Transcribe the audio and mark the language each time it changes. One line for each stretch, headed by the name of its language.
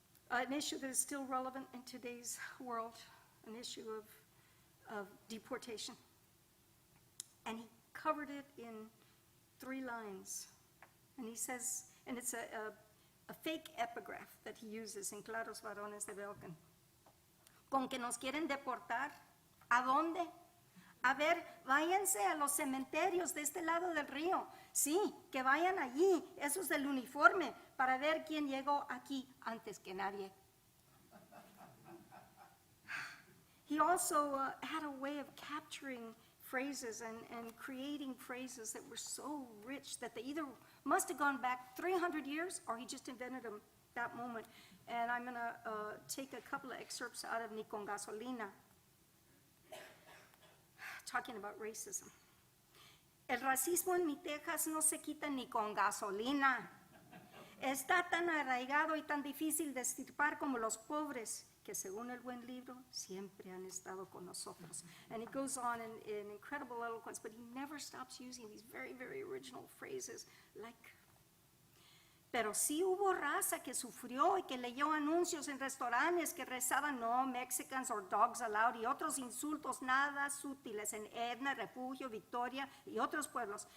English: An issue that is still relevant in today's world, an issue of deportation. And he covered it in 3 lines. And he says, and it's a fake epigraph that he uses in Claros Varones de Belcan.
Spanish: Con que nos quieren deportar, ¿a dónde? A ver, váyanse a los cementerios de este lado del río. Sí, que vayan allí, esos del uniforme, para ver quién llegó aquí antes que nadie.
English: He also had a way of capturing phrases and creating phrases that were so rich that they either must have gone back 300 years or he just invented them that moment. And I'm going to take a couple of excerpts out of Ni con gasolina, talking about racism.
Spanish: El racismo en mi Texas no se quita ni con gasolina. Está tan arraigado y tan difícil de extirpar como los pobres, que según el buen libro, siempre han estado con nosotros.
English: And he goes on in incredible eloquence, but he never stops using these very, very original phrases like,
Spanish: pero sí hubo raza que sufrió y que leyó anuncios en restaurantes que rezaban
English: no Mexicans or dogs allowed
Spanish: y otros insultos nada sutiles en Edna, Refugio, Victoria y otros pueblos.